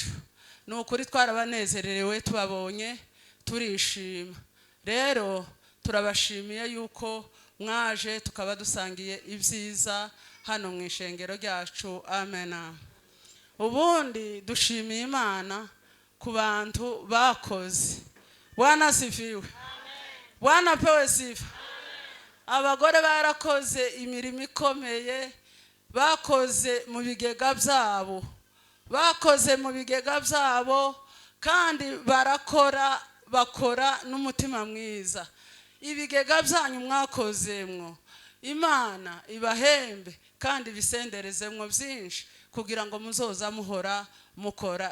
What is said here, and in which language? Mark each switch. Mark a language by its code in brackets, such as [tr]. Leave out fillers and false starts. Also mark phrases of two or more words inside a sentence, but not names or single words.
[rn] Nukuri twarabanezererewe, tubabonye turishima. Rero turabashimiye yuko mwaje tukaba dusangiye ibyiza hano mu ishengero ryacu. Amen. Ubundi dushimiye Imana ku bantu bakoze. [sw] Bwana asifiwe. Bwana pewe sifa. [rn] Abagore barakoze imirimo ikomeye, bakoze mu bigega byabo, bakoze mu bigega byabo, kandi bakora n'umutima mwiza. Ibigega byanyu mwakozemwo, Imana ibahembe kandi bisenderezemwo byinshi, kugira ngo muzoza muhora mukora.